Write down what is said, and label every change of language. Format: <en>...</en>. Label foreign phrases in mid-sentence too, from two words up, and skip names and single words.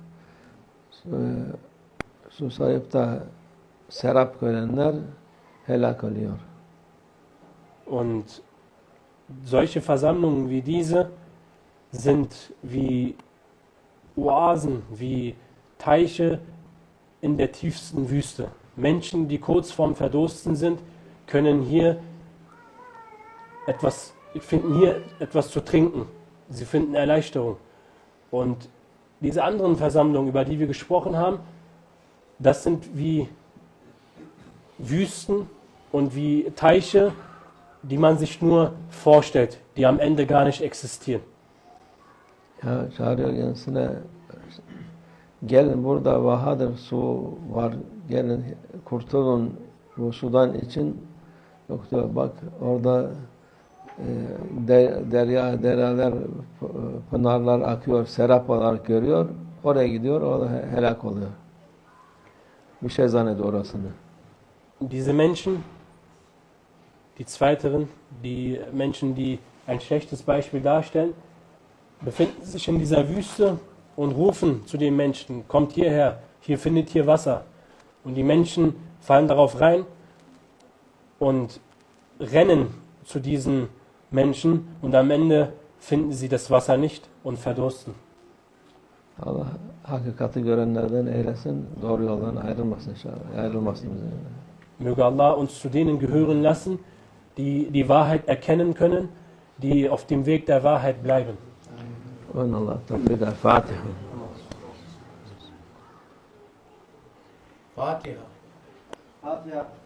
<tr>Susayıp da serap görenler helak oluyor.</tr> <de>Und solche Versammlungen wie diese sind wie Oasen, wie Teiche in der tiefsten Wüste. Menschen, die kurz vorm Verdursten sind, können finden hier etwas zu trinken. Sie finden Erleichterung. Und diese anderen Versammlungen, über die wir gesprochen haben, das sind wie Wüsten und wie Teiche, die man sich nur vorstellt, die am Ende gar nicht existieren.</de> <tr>Ya çağırıyor kendisine, gelin burada vahadır, su var, gelin kurtulun bu sudan için. Yok diyor, bak orada dereler, pınarlar akıyor, serap olarak görüyor. Oraya gidiyor, orada helak oluyor. Bir şey zannediyor orasını.</tr> <de>Diese Menschen, die Zweiteren, die Menschen, die ein schlechtes Beispiel darstellen, befinden sich in dieser Wüste und rufen zu den Menschen, kommt hierher, hier findet ihr Wasser. Und die Menschen fallen darauf rein und rennen zu diesen Menschen und am Ende finden sie das Wasser nicht und verdursten.</de> <tr>Allah hakikati görenlerden eylesin, doğru yoldan ayrılmasın inşallah. Ayrılmasın bize.</tr> <de>Möge Allah uns zu denen gehören lassen, die die Wahrheit erkennen können, die auf dem Weg der Wahrheit bleiben.</de> <ar>Und الله توفيق الفاتحة. Fatiha. Fatiha.</ar>